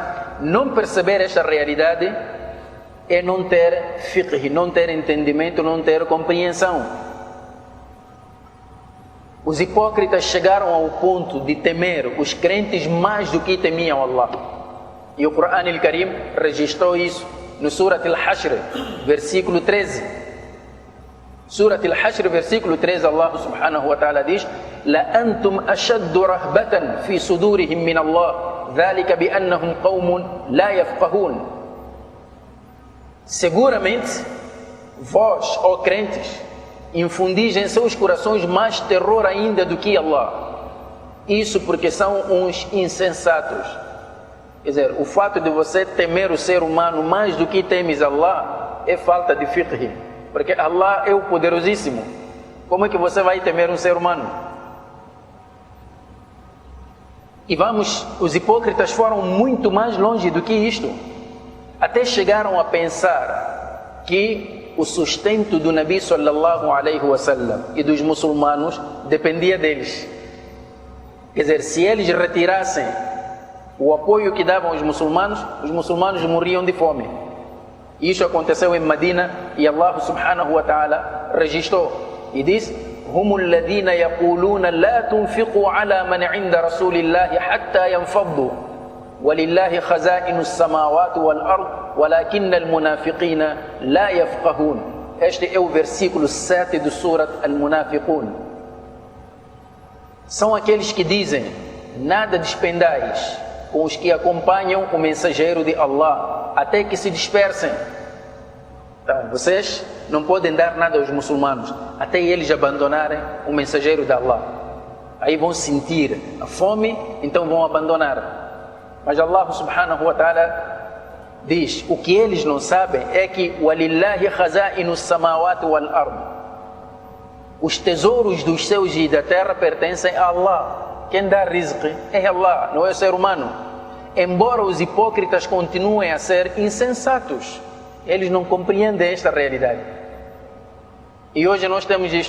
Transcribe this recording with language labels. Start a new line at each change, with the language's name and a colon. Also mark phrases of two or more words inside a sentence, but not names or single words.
Portuguese: Não perceber esta realidade é não ter fiqh, não ter entendimento, não ter compreensão. Os hipócritas chegaram ao ponto de temer os crentes mais do que temiam Allah. E o Corão Al-Karim registrou isso no Surat Al-Hashr, versículo 13. Surat Al-Hashr, versículo 13, Allah
Arabic: سبحانه وتعالى diz: لَأَنْتُمْ أَشَدُّ رَهْبَةً فِي صُدُورِهِمْ مِنَ اللَّهِ ذَلِكَ بِأَنَّهُمْ قَوْمٌ لَا يَفْقَهُونَ.
Portuguese: Seguramente, vós, ó crentes, infundis em seus corações mais terror ainda do que Allah. Isso porque são uns insensatos. Quer dizer, o fato de você temer o ser humano mais do que temes Allah é falta de fiqh. Porque Allah é o poderosíssimo. Como é que você vai temer um ser humano? E os hipócritas foram muito mais longe do que isto. Até chegaram a pensar que o sustento do Nabi
Arabic: صلى الله عليه وسلم
Portuguese: e dos muçulmanos dependia deles. Quer dizer, se eles retirassem o apoio que davam os muçulmanos morriam de fome. Isso aconteceu em Medina e Allah
Arabic: سبحانه وتعالى
Portuguese: registrou e diz:
Arabic: هم الذين يقولون لا تنفقوا على من عند رسول الله حتى ينفضوا ولله خزائن السماوات والأرض ولكن المنافقين لا يفقهون.
Portuguese: Este é o versículo 7 do Surat Al-Munafiqun. São aqueles que dizem: nada despendais com os que acompanham o mensageiro de Allah até que se dispersem. Então, vocês não podem dar nada aos muçulmanos até eles abandonarem o mensageiro de Allah. Aí vão sentir a fome, então vão abandonar. Mas Allah
Arabic: سبحانه وتعالى
Portuguese: diz: o que eles não sabem é que
Arabic: وَلِلَّهِ خَزَائِنُ السَّمَاوَاتِ وَالْأَرْضِ.
Portuguese: Os tesouros dos céus e da terra pertencem a Allah. Quem dá rizq é Allah, não é o ser humano. embora os hipócritas continuem a ser insensatos, eles não compreendem esta realidade. E hoje nós temos isto.